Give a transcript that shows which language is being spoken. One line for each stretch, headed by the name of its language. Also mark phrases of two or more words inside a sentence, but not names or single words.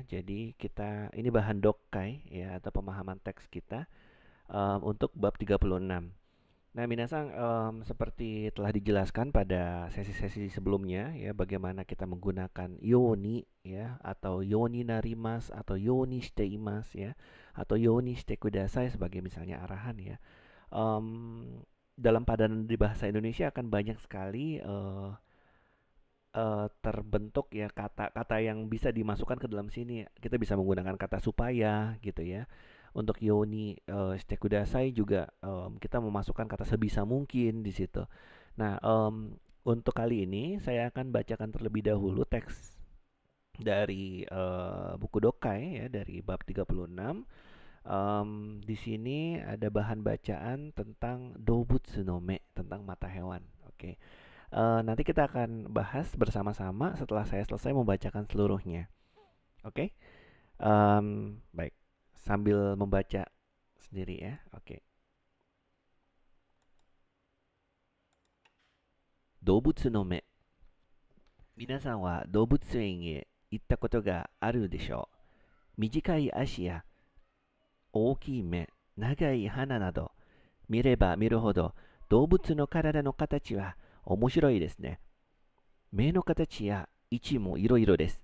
Indonesian: Jadi kita ini bahan dokai ya atau pemahaman teks kita untuk bab 36. Nah, minasang seperti telah dijelaskan pada sesi-sesi sebelumnya ya bagaimana kita menggunakan yoni ya atau
Japanese: ようになります
Indonesian: atau
Japanese: ようにしています
Indonesian: ya atau
Japanese: ようにしてください
Indonesian: sebagai misalnya arahan ya. Dalam padanan di bahasa Indonesia akan banyak sekali terbentuk ya kata-kata yang bisa dimasukkan ke dalam sini. Kita bisa menggunakan kata supaya gitu ya. Untuk
Japanese: ようにしてください
Indonesian: juga kita memasukkan kata sebisa mungkin di situ. Nah, untuk kali ini saya akan bacakan terlebih dahulu teks dari buku Dokai ya dari bab 36. Di sini ada bahan bacaan tentang Dobutsu no me, tentang mata hewan. Oke. Nanti kita akan bahas bersama-sama setelah saya selesai membacakan seluruhnya. Oke. Baik. Sambil membaca sendiri ya. Oke. Dobutsu no me.
Japanese: 皆さんは動物園へ行ったことがあるでしょう。短い足や大きい目、長い鼻など、見れば見るほど動物の体の形は面白いですね。目の形や位置もいろいろです。